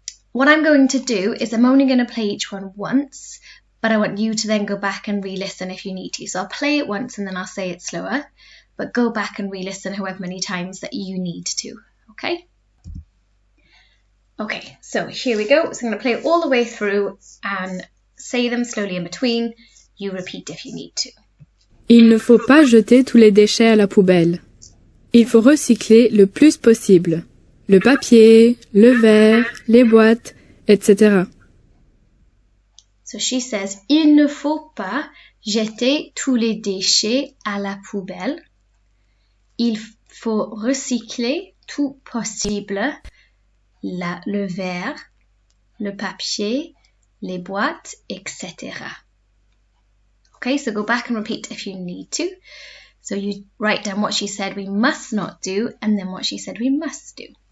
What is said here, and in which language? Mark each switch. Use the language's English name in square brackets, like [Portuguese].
[English] What I'm going to do is I'm only going to play each one once, but I want you to then go back and re-listen if you need to. So I'll play it once and then I'll say it slower, but go back and re-listen however many times that you need to, okay? Okay, so here we go. So I'm going to play it all the way through and say them slowly in between. You repeat if you need to. [French] Il ne faut pas jeter tous les déchets à la poubelle. Il faut recycler le plus possible. Le papier, le verre, les boîtes, etc. [English] So she says, [French] il ne faut pas jeter tous les déchets à la poubelle. Il faut recycler tout possible le verre, le papier, les boîtes, etc. [English] Okay, so go back and repeat if you need to. So you write down what she said we must not do and then what she said we must do.